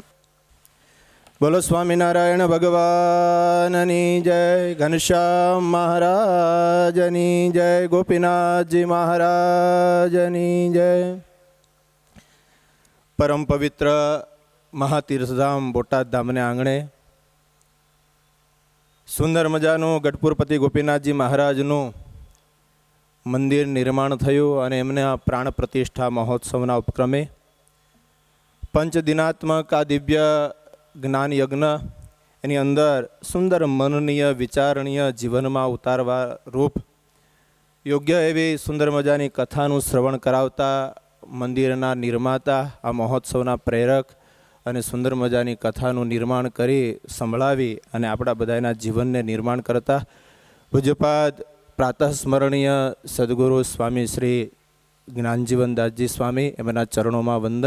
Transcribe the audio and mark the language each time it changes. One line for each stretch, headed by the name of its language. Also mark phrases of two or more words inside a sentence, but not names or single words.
Gujarati: બોલો સ્વામીનારાયણ ભગવાનની જય, ઘનશ્યામ મહારાજની જય, ગોપીનાથ જી મહારાજની જય। પરમ પવિત્ર મહાતીર્થધામ બોટાદ ધામને આંગણે સુંદર મજાનું ગઢપુરપતિ ગોપીનાથજી મહારાજનું મંદિર નિર્માણ થયું અને એમને આ પ્રાણ પ્રતિષ્ઠા મહોત્સવના ઉપક્રમે પંચદિનાત્મક આ દિવ્ય જ્ઞાન યજ્ઞ એની અંદર સુંદર મનનીય વિચારણીય જીવનમાં ઉતારવા રૂપ યોગ્ય એવી સુંદર મજાની કથાનું શ્રવણ કરાવતા મંદિરના નિર્માતા, આ મહોત્સવના પ્રેરક અને સુંદર મજાની કથાનું નિર્માણ કરી સંભળાવી અને આપણા બધાના જીવનને નિર્માણ કરતા પૂજ્યપાદ પ્રાતઃસ્મરણીય સદગુરુ સ્વામી શ્રી જ્ઞાનજીવનદાસજી સ્વામી, એમના ચરણોમાં વંદન.